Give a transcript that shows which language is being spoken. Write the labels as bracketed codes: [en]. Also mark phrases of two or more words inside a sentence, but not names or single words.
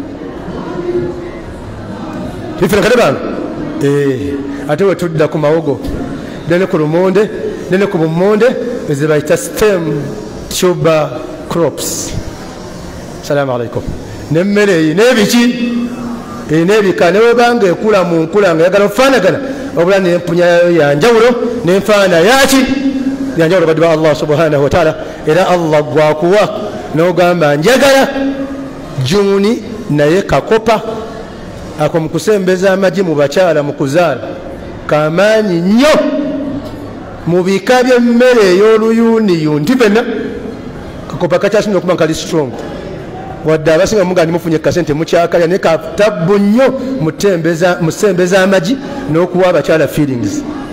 [lg] Ifirikade bano ate we tudda ku mawogo ne ku lumonde ne ku bumonde ze bayita [en] stem tuber crops. [ar] السلام عليكم. [lg] N'emmere eyina ebiki, eyina ebika, ne webanga ekula mu nkula nga yagala okufaanagana wabula n'empunya yayo yanjawulo n'enfaana yaki yanjawulo badde ba [ar] الله سبحانه وتعالى. [lg] Era Allah gwakuwa n'ogamba njagala juuni naye kakopa ako mu kusembeza amagi mu bakyala mu kuzaala kamaanyi nnyo mu bika by'emmere ey'oluyuuniyuuni. Tifenna kakopa kakyasinza okuba kali strong, wadde abasinga muga ndimufunye kasente mukyakalya, naye katabbu nnyo mu ssembeza amagi n'okuwa abakyala feelings.